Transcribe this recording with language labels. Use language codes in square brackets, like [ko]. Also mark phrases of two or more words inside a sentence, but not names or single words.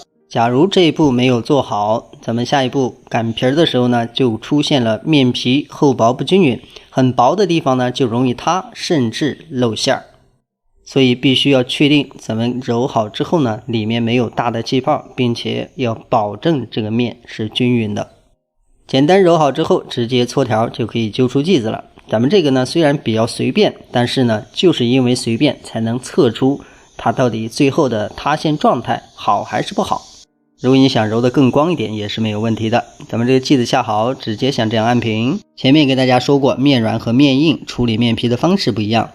[zh] 假如這一步沒有做好，咱們下一步擀皮的时候呢就出現了面皮厚薄不均匀，很薄的地方呢就容易塌，甚至露馅。所以必須要確定咱們揉好之後呢裡面沒有大的氣泡，並且要保證這個面是均匀的。簡單揉好之後直接搓條就可以揪出劑子了。咱們這個呢雖然比較隨便，但是呢就是因為隨便才能測出它到底最後的塌陷狀態好還是不好。如果你想揉得更光一點也是沒有問題的。咱們這個劑子下好，直接像這樣按平。前面跟大家說過，面軟和面硬處理面皮的方式不一樣。